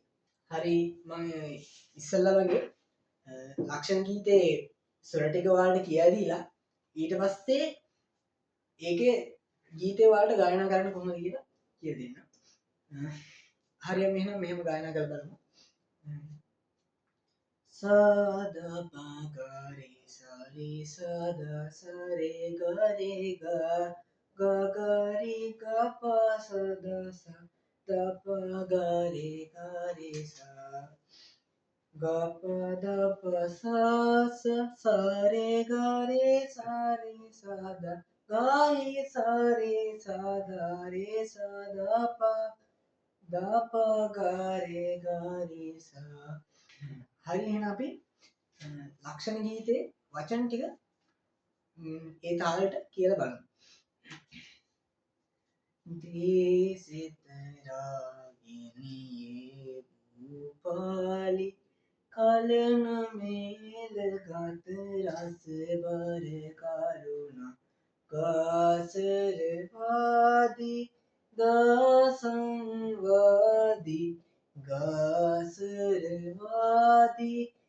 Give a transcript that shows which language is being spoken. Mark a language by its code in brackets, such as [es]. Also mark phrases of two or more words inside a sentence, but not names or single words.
[si] හරි මම ඉස්සෙල්ලා වගේ ලක්ෂණ ගීතේ ස්වර ටික ඔයාලට කියලා දීලා ඊට පස්සේ ඒකේ ගීතේ ඔයාලට ගායනා කරන්න කොහොමද කියලා කියලා දෙන්න. හරි අපි එහෙනම් මෙහෙම ගායනා කරලා බලමු. සද පග රි සරි සද සරේ ग रे ग ग ग रे ग प स द स द प ग रे स ग प द प स स स रे ग रे स द ग रे स द रे स द प ग रे स. හරි එහෙනම් අපි ලක්ෂණ ගීතේ වචන ටික ඒ තාලෙට කියලා බලමු. දේසිත රාගිනියේ භූපාලි කලන මේල ගත රස බර කරුණ කාසර වාදී දසංවාදී ගාසරවාදී